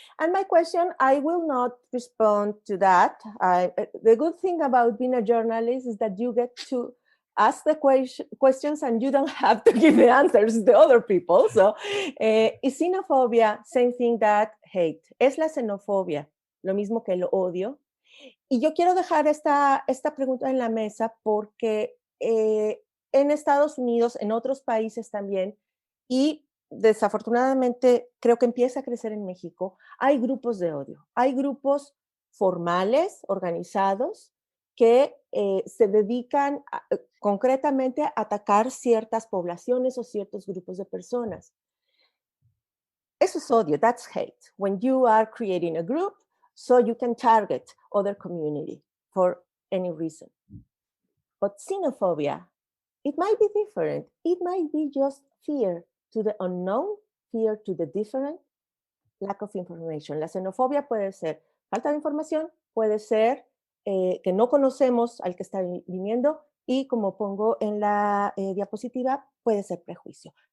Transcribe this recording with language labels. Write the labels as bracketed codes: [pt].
[en] And my question, I will not respond to that. The good thing about being a journalist is that you get to ask the questions and you don't have to give the answers to other people. So, is xenofobia same thing that hate? [es] ¿Es la xenofobia lo mismo que el odio? Y yo quiero dejar esta pregunta en la mesa porque en Estados Unidos, en otros países también, y desafortunadamente creo que empieza a crecer en México, hay grupos de odio, hay grupos formales, organizados, que se dedican concretamente a atacar ciertas poblaciones o ciertos grupos de personas. Eso es odio, [en] that's hate. When you are creating a group, so you can target other community for any reason. But xenophobia, it might be different. It might be just fear to the unknown, fear to the different, lack of information. [es] La xenofobia puede ser falta de información, puede ser que no conocemos al que está viniendo y, como pongo en la diapositiva, puede ser prejuicio.